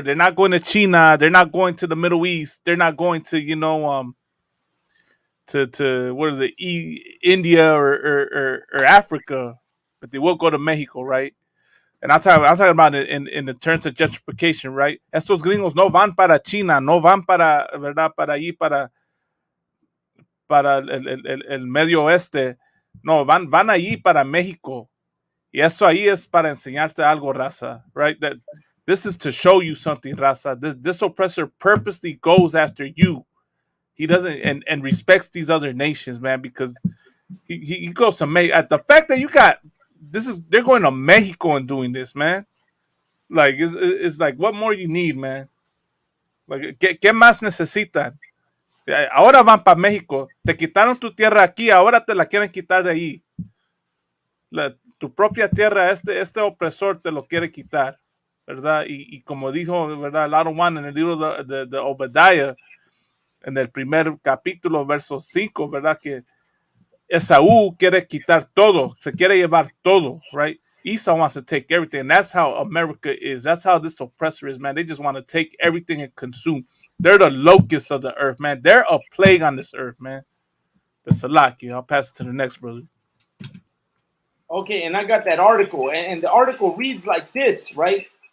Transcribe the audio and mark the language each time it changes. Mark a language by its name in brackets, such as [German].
[English] They're not going to China. They're not going to the Middle East. They're not going to to what is it, India or Africa, but they will go to Mexico, right? And I'm talking about it in the terms of gentrification, right? [Spanish] Estos gringos no van para China, no van para, ¿verdad? Para allí, para el Medio Oeste. No, van allí para México. Y eso ahí es para enseñarte algo, Raza, right? [English] That this is to show you something, Raza. This oppressor purposely goes after you. He doesn't and respects these other nations, man, because he goes to Mexico. At the fact that you got they're going to Mexico and doing this, man. Like it's like what more you need, man. [Spanish] Like ¿qué más necesitan? Ahora van para México. Te quitaron tu tierra aquí, ahora te la quieren quitar de ahí. Tu propia tierra, este opresor te lo quiere quitar, ¿verdad? Y como dijo, ¿verdad? Lado One en el libro de Obadiah, en el primer capítulo, verso 5, ¿verdad? Que Esaú quiere quitar todo, se quiere llevar todo, right? [English] Esau wants to take everything. And that's how America is. That's how this oppressor is, man. They just want to take everything and consume. They're the locusts of the earth, man. They're a plague on this earth, man. The Salaki. I'll pass it to the next brother. Okay, and I got that article, and the article reads like this, right?